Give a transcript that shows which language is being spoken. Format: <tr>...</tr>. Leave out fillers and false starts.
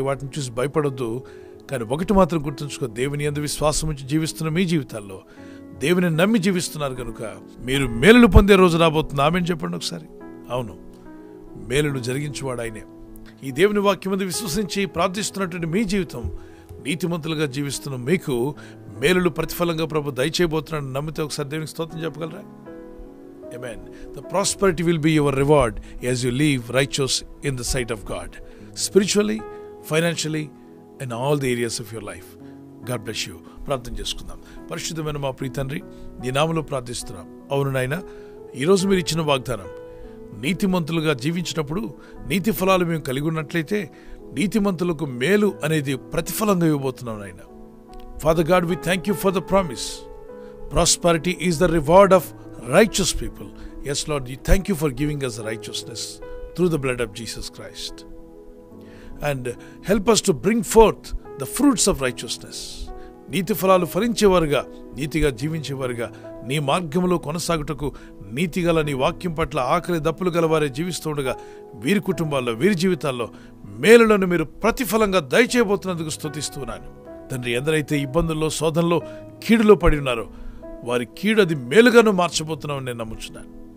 <te>వాటిని చూసి భయపడొద్దు. కానీ ఒకటి మాత్రం గుర్తుంచుకో, దేవుని యందు విశ్వాసం ఉంచి జీవిస్తున్న మీ జీవితాల్లో దేవుని నమ్మి జీవిస్తున్నారు కనుక మీరు మేలులు పొందే రోజు రాబోతుంది. ఆమేన్ చెప్పండి ఒకసారి. అవును, మేలులు జరిగించేవాడు ఆయనే. ఈ దేవుని వాక్యం మీద విశ్వసించి ప్రార్థిస్తున్నటువంటి మీ జీవితం, నీతిమంతులుగా జీవిస్తున్న మీకు మేలులు ప్రతిఫలంగా ప్రభు దయచేయబోతున్నాడు. నమ్మితే ఒకసారి దేవునికి స్తోత్రం చెప్పగలరా?</te> <en>Amen. The prosperity will be your reward as you live righteous in the sight of God, spiritually, financially, in all the areas of your life. God bless you.</en> <te>ప్రార్థన చేసుకుందాం. పరిశుద్ధమైన మా ప్రియ తండ్రి, నీ నామములో ప్రార్థిస్తున్నాం. అవును నాయనా, ఈరోజు మీరు ఇచ్చిన వాగ్దానం, నీతిమంతులుగా జీవించినప్పుడు నీతి ఫలాలు మేము కలిగి ఉన్నట్లయితే నీతిమంతులకు మేలు అనేది ప్రతిఫలంగా ఇవ్వబోతున్నాం నాయనా.</te> <en>Father God, we thank you for the promise. Prosperity is the reward of righteous people. Yes, Lord, we thank you for giving us righteousness through the blood of Jesus Christ. And help us to bring forth the fruits of righteousness.</en> <te>నీతి ఫలాలు ఫలించేవారుగా, నీతిగా జీవించేవారుగా, నీ మార్గంలో కొనసాగుటకు నీతిగల నీ వాక్యం పట్ల ఆకలి దప్పులు గలవారే జీవిస్తూ ఉండగా వీరి కుటుంబాల్లో, వీరి జీవితాల్లో మేలులను మీరు ప్రతిఫలంగా దయచేయబోతున్నందుకు స్తుతిస్తున్నాను తండ్రి. ఎందరైతే ఇబ్బందుల్లో, శోధనలో, కీడులో పడి ఉన్నారో వారి కీడు అది మేలుగాను మార్చబోతున్నామని నేను నమ్ముచున్నాను.</te>